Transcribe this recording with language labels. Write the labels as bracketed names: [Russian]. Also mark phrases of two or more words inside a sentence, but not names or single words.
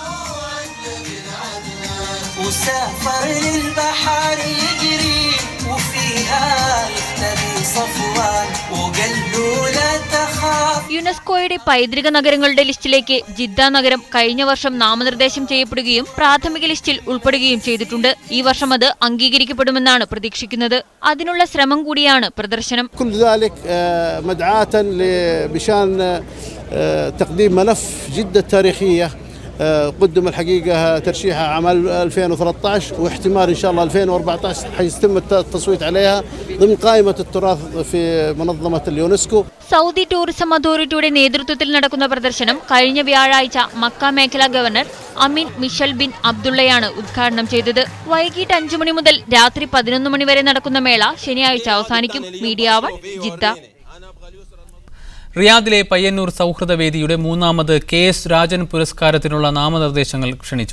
[Malayalam] യുനെസ്കോയുടെ പൈതൃക നഗരങ്ങളുടെ ലിസ്റ്റിലേക്ക് ജിദ്ദ നഗരം കഴിഞ്ഞ വർഷം നാമനിർദ്ദേശം ചെയ്യപ്പെടുകയും പ്രാഥമിക ലിസ്റ്റിൽ ഉൾപ്പെടുകയും ചെയ്തിട്ടുണ്ട്. ഈ വർഷം അത് അംഗീകരിക്കപ്പെടുമെന്നാണ് പ്രതീക്ഷിക്കുന്നത്. അതിനുള്ള ശ്രമം കൂടിയാണ് പ്രദർശനം. [Arabic] قدم الحقيقة ترشيحها عام 2013 واحتمال إن شاء الله 2014 حيتم التصويت عليها ضمن قائمة التراث في منظمة اليونسكو. [Malayalam] സൗദി ടൂറിസം അതോറിറ്റിയുടെ നേതൃത്വത്തിൽ നടക്കുന്ന പ്രദർശനം കഴിഞ്ഞ വ്യാഴാഴ്ച മക്ക മേഖലാ ഗവർണർ അമീൻ മിഷൽ ബിൻ അബ്ദുള്ളയാണ് ഉദ്ഘാടനം ചെയ്തത്. വൈകിട്ട് 5 മണി മുതൽ രാത്രി 11 മണി വരെ നടക്കുന്ന മേള ശനിയാഴ്ച അവസാനിക്കും. മീഡിയ 1, ജിദ്ദ. റിയാദിലെ പയ്യന്നൂർ സൗഹൃദവേദിയുടെ 3ാമത് KS രാജൻ പുരസ്കാരത്തിനുള്ള നാമനിർദ്ദേശങ്ങൾ ക്ഷണിച്ചു.